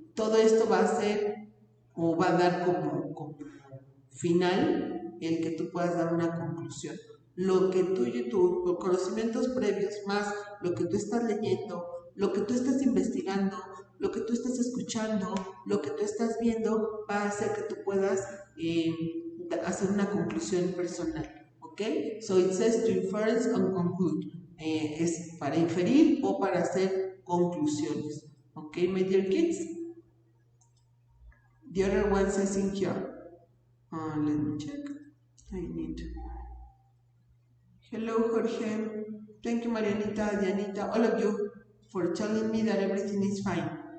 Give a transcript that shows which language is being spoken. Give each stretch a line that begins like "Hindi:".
Spanish: Todo esto va a ser o va a dar como final el que tú puedas dar una conclusión. Lo que tú y tus conocimientos previos más lo que tú estás leyendo, lo que tú estás investigando, lo que tú estás escuchando, lo que tú estás viendo va a hacer que tú puedas hacer una conclusión personal. ¿Ok?
English: So it says to inference and conclude.
Spanish: Es para inferir o para hacer conclusiones.
English: ¿Ok, my dear kids? The other one says in here. Let me check. I need. Hello, Jorge. Thank you, Marianita, Dianita, all of you, for telling me that everything is fine.